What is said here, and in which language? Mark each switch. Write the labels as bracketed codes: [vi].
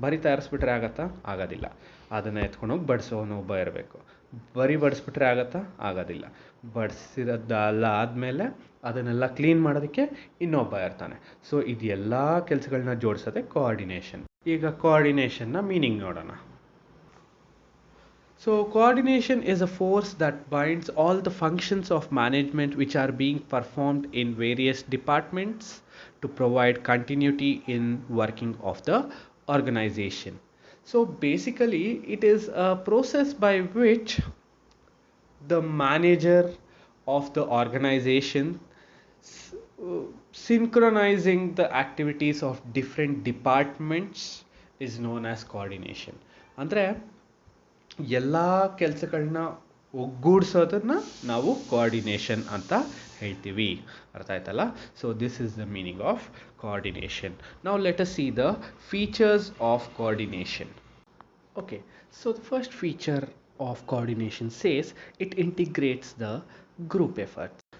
[kn] ಬರೀ ತಯಾರಿಸ್ಬಿಟ್ರೆ ಆಗುತ್ತಾ? ಆಗೋದಿಲ್ಲ. ಅದನ್ನು ಎತ್ಕೊಂಡೋಗಿ ಬಡಿಸೋನು ಒಬ್ಬ ಇರಬೇಕು. ಬರೀ ಬಡಿಸ್ಬಿಟ್ರೆ ಆಗುತ್ತಾ? ಆಗೋದಿಲ್ಲ. ಬಡಿಸಿರೋದೆಲ್ಲ ಆದಮೇಲೆ ಅದನ್ನೆಲ್ಲ ಕ್ಲೀನ್ ಮಾಡೋದಕ್ಕೆ ಇನ್ನೊಬ್ಬ ಇರ್ತಾನೆ. ಸೊ ಇದೆಲ್ಲ ಕೆಲಸಗಳನ್ನ ಜೋಡಿಸೋದೆ ಕೋಆರ್ಡಿನೇಷನ್. ಈಗ ಕೋಆರ್ಡಿನೇಷನ್ನ ಮೀನಿಂಗ್ ನೋಡೋಣ. [en] So coordination is a force that binds all the functions of management which are being performed in various departments to provide continuity in working of the organization. So basically it is a process by which the manager of the organization synchronizing the activities of different departments is known as coordination. [kn] ಅಂದರೆ ಎಲ್ಲ ಕೆಲಸಗಳನ್ನ ಒಗ್ಗೂಡಿಸೋದನ್ನ ನಾವು coordination ಅಂತ ಹೇಳ್ತೀವಿ. ಅರ್ಥ ಆಯ್ತಲ್ಲ? [en] So this is the meaning of coordination. Now let us see the features of coordination. Okay, so the first feature of coordination says it integrates the group efforts.